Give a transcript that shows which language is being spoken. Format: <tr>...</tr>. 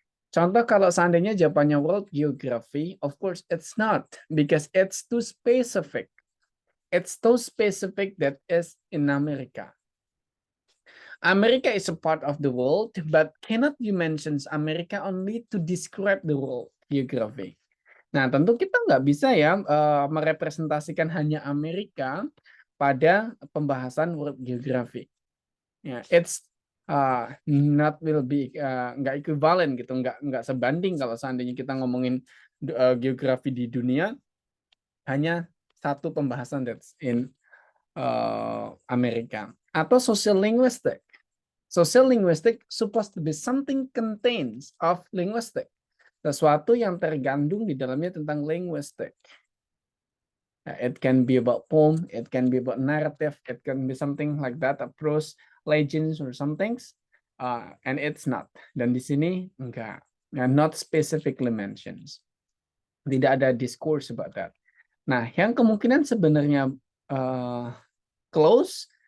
<id>Contoh kalau seandainya jawabannya</id> <en>world geography, of course it's not because it's too specific. It's too specific that is in America. America is a part of the world, but cannot you mention America only to describe the world geography?</en> <id>Nah, tentu kita nggak bisa ya merepresentasikan hanya Amerika pada pembahasan world geography. Ya,</id> <en>it's not will be</en> <id>nggak equivalent gitu, nggak sebanding kalau seandainya kita ngomongin geografi di dunia hanya satu pembahasan</id> <en>that's in Amerika.</en> <id>Atau social linguistic.</id> <en>Social linguistic supposed to be something contains of linguistic.</en> <id>Sesuatu yang tergandung di dalamnya tentang linguistic.</id> <en>It can be about poem, it can be about narrative, it can be something like that, a prose, legends or something. And it's not.</en> <id>Dan di sini enggak.</id> <en>Not specifically mentions.</en> <id>Tidak ada discourse</id> <en>about that.</en> <id>Nah, yang kemungkinan sebenarnya close</id>